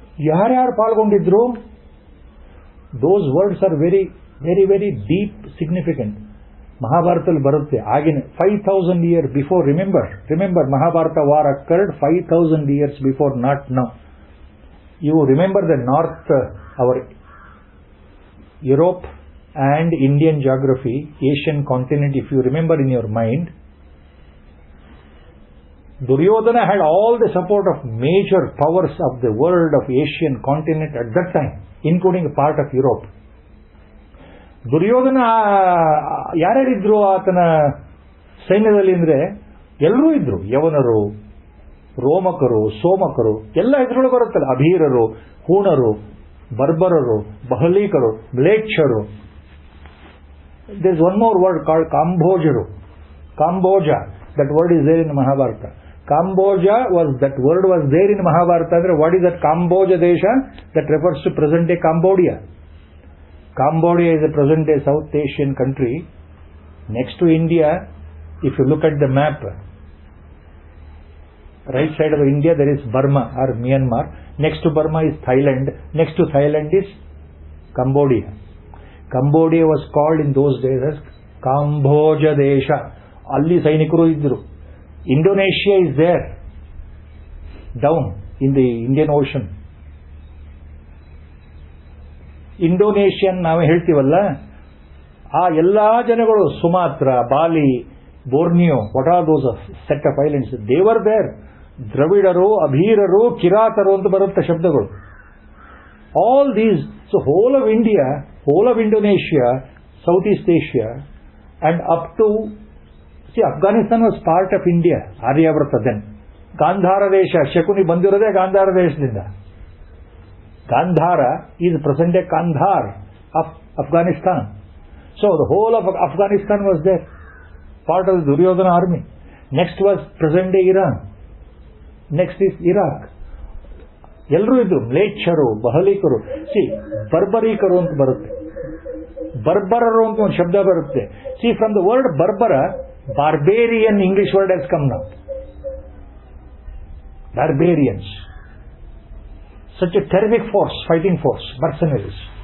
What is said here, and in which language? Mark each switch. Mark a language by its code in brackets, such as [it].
[kn] ಯಾರ್ಯಾರು ಪಾಲ್ಗೊಂಡಿದ್ರು, [en] Those words are very very very deep significant. [kn] ಮಹಾಭಾರತದಲ್ಲಿ ಬರುತ್ತೆ. [en] ಆಗಿನ 5000 years before. Remember Mahabharata war occurred 5000 years before, not now. You remember the north, our Europe and Indian geography, Asian continent, if you remember in your mind, Duryodhana had all the support of major powers of the world of Asian continent at that time, including a part of Europe. [kn] Duryodhana ಯಾರ್ಯಾರಿದ್ರು ಆತನ ಸೈನ್ಯದಲ್ಲಿ ಅಂದ್ರೆ ಎಲ್ಲರೂ ಇದ್ರು. ಯವನರು, ರೋಮಕರು, ಸೋಮಕರು ಎಲ್ಲ ಇದ್ರೊಳಗೆ ಬರುತ್ತಲ್ಲ. ಅಭೀರರು, ಹೂಣರು, ಬರ್ಬರರು, ಬಹಲೀಕರು, ಮ್ಲೇಚ್ಛರು. [en] There is one more word called Kambojaru. Kamboja. That word is there in Mahabharata. Kamboja that word was there in Mahabharata. What is that Kamboja Desha? That refers to present day Cambodia. Cambodia is a present day South Asian country. Next to India, if you look at the map, right side of India there is Burma or Myanmar. Next to Burma is Thailand. Next to Thailand is Cambodia. Cambodia was called in those days as Kamboja Desha. [kn] Alli ಸೈನಿಕರು ಇದ್ದರು. [en] Indonesia is there, down in the Indian Ocean. [kn] Indonesian ನಾವೇ ಹೇಳ್ತೀವಲ್ಲ, ಆ ಎಲ್ಲಾ ಜನಗಳು, [en] Sumatra, Bali, Borneo, what are those set of islands, they were there. [kn] ದ್ರವಿಡರು, ಅಭೀರರು, ಕಿರಾತರು ಅಂತ ಬರುತ್ತೆ ಶಬ್ದಗಳು. [en] All these, so whole of India, whole of Indonesia, Southeast Asia, and up to, Afghanistan was part of India, Aryavrata then. [kn] Gandhara Desha, Shakuni ಬಂದಿರೋದೇ Gandhara ದೇಶದಿಂದ. [en] Gandhara is present day Kandahar of Afghanistan. So the whole of Afghanistan was there, part of the Duryodhana army. Next was present day Iran. Next is Iraq. [kn] ಎಲ್ಲರೂ ಇದ್ರು. ಮ್ಲೇಚ್ಛರು, ಬಹಲೀಕರು. ಬರ್ಬರೀಕರು ಅಂತ ಬರುತ್ತೆ. ಬರ್ಬರರು ಅಂತ ಒಂದು ಶಬ್ದ ಬರುತ್ತೆ. [en] From the word ಬರ್ಬರ, barbarian English word has come now. Barbarians, such a terrific force, fighting force, mercenaries.